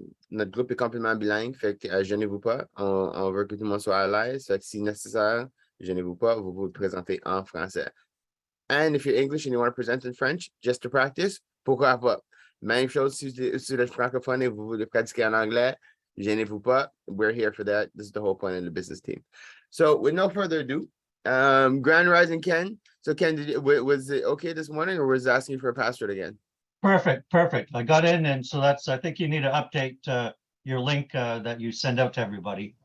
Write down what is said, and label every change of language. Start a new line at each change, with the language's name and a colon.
French: Notre groupe est complètement bilingue, fait que gênez-vous pas. On veut que tout le monde soit à l'aise. Fait que si nécessaire, gênez-vous pas, vous vous présentez en français.
English: And if you're English and you want to present in French, just to practice,
French: pourquoi pas? Même chose si vous êtes francophone et vous voulez pratiquer en anglais, gênez-vous pas.
English: We're here for that. This is the whole point of the business team. So with no further ado, Grand Rising Ken. So Ken, was it okay this morning, or was it asking for a password again? Perfect. I got in, and so I think you need to update your link that you send out to everybody.